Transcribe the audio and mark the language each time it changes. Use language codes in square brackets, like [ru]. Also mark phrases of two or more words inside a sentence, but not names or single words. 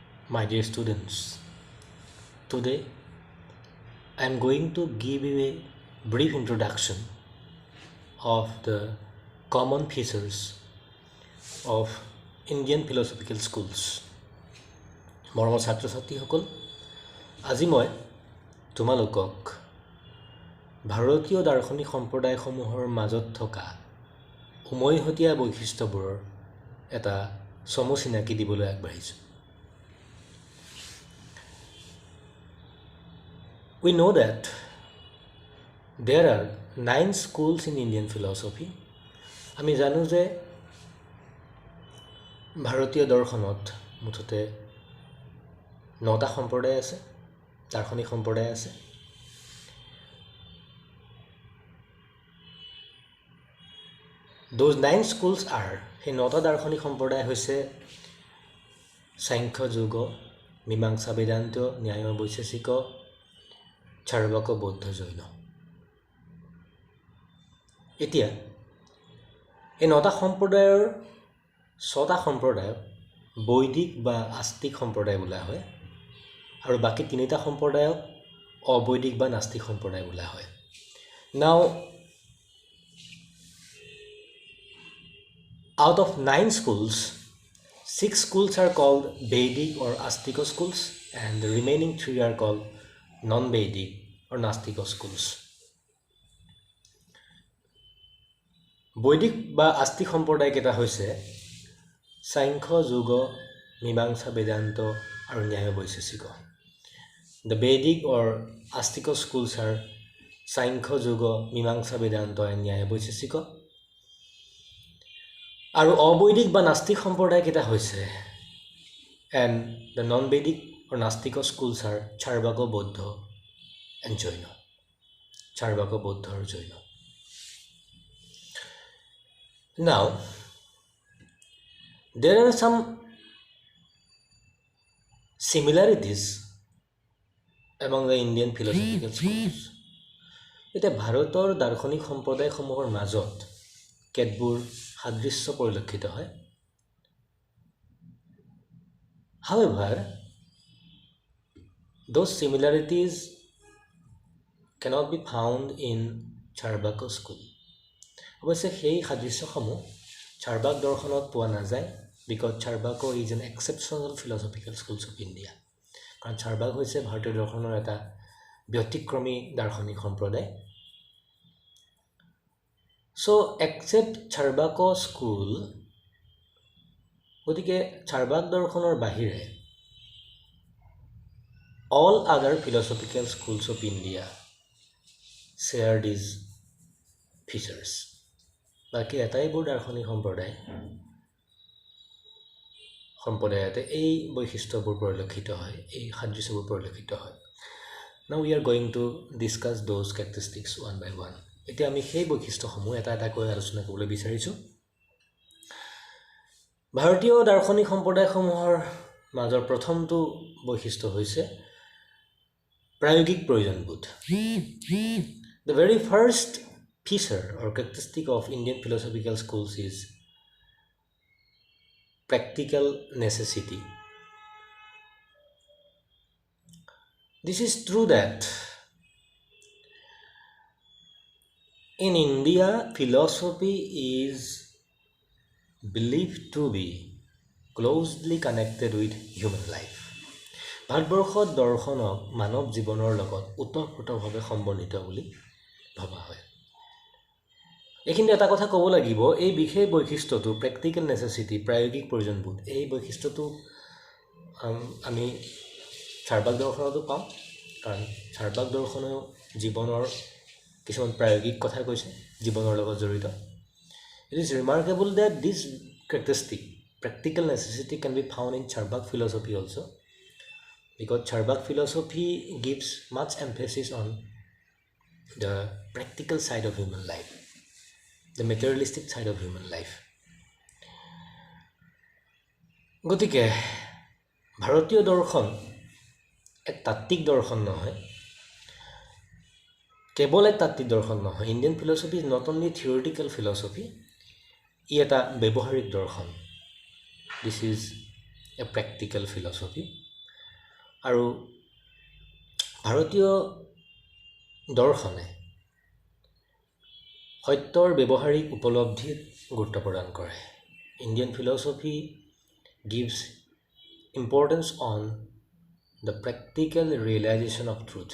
[en] My dear students, today I am going to give you a brief introduction of the common features of Indian philosophical schools. [as] মৰমৰ ছাত্ৰ ছাত্ৰীসকল, আজি মই তোমালোকক ভাৰতীয় দাৰ্শনিক সম্প্ৰদায়সমূহৰ মাজত থকা উমৈহতীয়া বৈশিষ্ট্যবোৰৰ এটা চমু চিনাকি দিবলৈ আগবাঢ়িছোঁ। [en] We know that there are 9 schools in Indian philosophy. [as] আমি জানো যে ভাৰতীয় দৰ্শনত মুঠতে 9টা সম্প্ৰদায় আছে, দাৰ্শনিক সম্প্ৰদায় আছে। [en] Those 9 schools are, [as] সেই 9টা দাৰ্শনিক সম্প্ৰদায় হৈছে সাংখ্য যোগ, মীমাংসা বেদান্ত, ন্যায় বৈশেষিক, চাৰ্বাক, বৌদ্ধ, জৈন। এতিয়া এই 9টা সম্প্ৰদায়ৰ 6টা সম্প্ৰদায়ক বৈদিক বা আস্তিক সম্প্ৰদায় বোলা হয় আৰু বাকী 3টা সম্প্ৰদায়ক অবৈদিক বা নাস্তিক সম্প্ৰদায় বোলা হয়। [en] Now, out of 9 schools, 6 schools are called Vedic or Astika schools, and the remaining 3 are called non-Vedic or Nastika schools. [as] বৈদিক বা আস্তিক সম্প্ৰদায় কেইটা হৈছে সাংখ্য যোগ, মীমাংসা বেদান্ত আৰু ন্যায় বৈশেষিক। [en] The Vedic or Astika schools are সাংখ্য যোগ, মীমাংসা বেদান্ত and ন্যায় বৈশেষিক। [as] আৰু অবৈদিক বা নাস্তিক সম্প্ৰদায় কেইটা হৈছে, [en] and the non-Vedic or Nastika schools are চাৰ্বাক, বৌদ্ধ and জৈন। [as] চাৰ্বাক, বৌদ্ধ আৰু জৈন। [en] Now, there are some similarities among the Indian philosophical schools. [as] এতিয়া ভাৰতৰ দাৰ্শনিক সম্প্ৰদায়সমূহৰ মাজত কেতবোৰ সাদৃশ্য পৰিলক্ষিত হয়। [en] However, those similarities cannot be found in Charvaka school. [as] অৱশ্যে সেই সাদৃশ্যসমূহ চাৰ্বাক দৰ্শনত পোৱা নাযায়, [en] because Charvaka is an exceptional philosophical schools of India. [as] কাৰণ চাৰ্বাক হৈছে ভাৰতীয় দৰ্শনৰ এটা ব্যতিক্ৰমী দাৰ্শনিক সম্প্ৰদায়। [en] So, except Charvaka school, [as] গতিকে চাৰ্বাক দৰ্শনৰ বাহিৰে [en] all other philosophical schools of India share these features. [as] বাকী এটাইবোৰ দাৰ্শনিক সম্প্ৰদায়তে এই বৈশিষ্ট্যবোৰ পৰিলক্ষিত হয়, এই সাদৃশ্যবোৰ পৰিলক্ষিত হয়। [en] Now we are going to discuss those characteristics one by one. [as] এতিয়া আমি সেই বৈশিষ্ট্যসমূহ এটা এটাকৈ আলোচনা কৰিবলৈ বিচাৰিছোঁ। ভাৰতীয় দাৰ্শনিক সম্প্ৰদায়সমূহৰ মাজৰ প্ৰথমটো বৈশিষ্ট্য হৈছে প্ৰায়োগিক প্ৰয়োজনবোধ। [en] The very first feature or characteristic of Indian philosophical schools is practical necessity. This is true that in India, philosophy is believed to be closely connected with human life. [as] ভাৰতবৰ্ষত দৰ্শনক মানৱ জীৱনৰ লগত ওতঃপ্ৰোতভাৱে সম্বন্ধিত বুলি ভবা হয়। এইখিনি এটা কথা ক'ব লাগিব, এই বিশেষ বৈশিষ্ট্যটো [en] practical necessity, [as] প্ৰায়োগিক প্ৰয়োজনবোধ, এই বৈশিষ্ট্যটো আমি চাৰ্বাক দৰ্শনতো পাওঁ, কাৰণ চাৰ্বাক দৰ্শনেও জীৱনৰ কিছুমান প্ৰায়োগিক কথা কৈছে, জীৱনৰ লগত জড়িত। [en] It is remarkable that this characteristic, practical necessity, can be found in Charvak philosophy also, because Charvak philosophy gives much emphasis on the practical side of human life, the materialistic side of human life. [as] গতিকে ভাৰতীয় দৰ্শন এক তাত্ত্বিক দৰ্শন নহয়, কেৱল এক তাত্ত্বিক দৰ্শন নহয়। [en] Indian philosophy is not only theoretical philosophy, [as] ই এটা ব্যৱহাৰিক দৰ্শন। [en] This is a practical philosophy. [as] আৰু ভাৰতীয় দৰ্শনে সত্যৰ ব্যৱহাৰিক উপলব্ধিত গুৰুত্ব প্ৰদান কৰে। [en] Indian philosophy gives importance on the practical realization of truth.